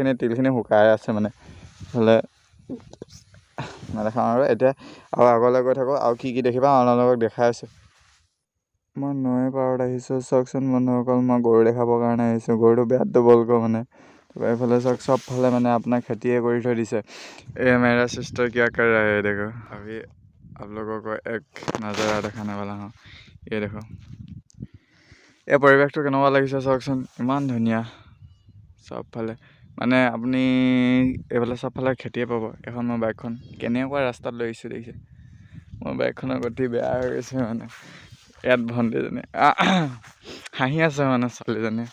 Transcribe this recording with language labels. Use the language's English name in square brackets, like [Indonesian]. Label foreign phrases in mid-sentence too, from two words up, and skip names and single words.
[Assamese] এইখিনি তিলখিনি শুকাই আছে, মানে এইফালে নেদেখাওঁ আৰু। এতিয়া আৰু আগলৈ গৈ থাকোঁ, আৰু কি কি দেখিবা আপোনালোকক দেখাই আছোঁ। মই নৈ পাৰত আহিছোঁ, চাওকচোন বন্ধুসকল। মই গৰু দেখাবৰ কাৰণে আহিছোঁ। গৰুটো বেয়াত দবলকৈ মানে। তাৰপৰা এইফালে চাওক, চবফালে মানে আপোনাৰ খেতিয়ে কৰি থৈ দিছে। [Hindi] ऐ मेरा सिस्टर किया कर रहा है देखो, अभी आप लोगों को एक नजारा দেখানে वाला हूँ। [Assamese] এই দেখো, এই পৰিৱেশটো কেনেকুৱা লাগিছে চাওকচোন, ইমান ধুনীয়া চবফালে। মানে আপুনি এইফালে চবফালে খেতিয়ে পাব। এখন মই বাইকখন কেনেকুৱা ৰাস্তাত লৈ আহিছোঁ দেখিছে। মোৰ বাইকখনৰ গতি বেয়া হৈ গৈছে, মানে ইয়াত ভণ্টিজনী হাঁহি আছে, মানে ছোৱালীজনীয়ে।